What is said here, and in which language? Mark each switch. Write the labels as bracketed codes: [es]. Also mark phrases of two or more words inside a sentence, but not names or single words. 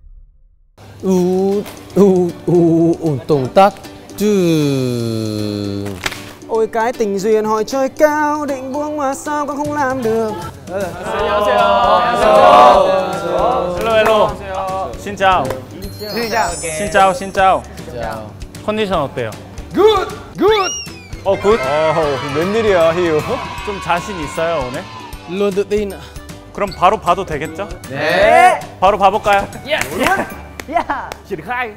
[vi] Động tác. Ôi cái tình duyên hỏi trời cao, định buông mà sao con không làm được. [en] Hello hello. [vi] Xin chào. Xin chào. Xin chào. [ko] 컨디션 어때요? [en] Good, good. [ko] 굿? 웬일이야, 희우? 좀 자신 있어요, 오늘? [vi] Luôn tự tin ạ. [ko] 그럼 바로 봐도 되겠죠? 네. 바로 봐볼까요? [vi] Triển khai.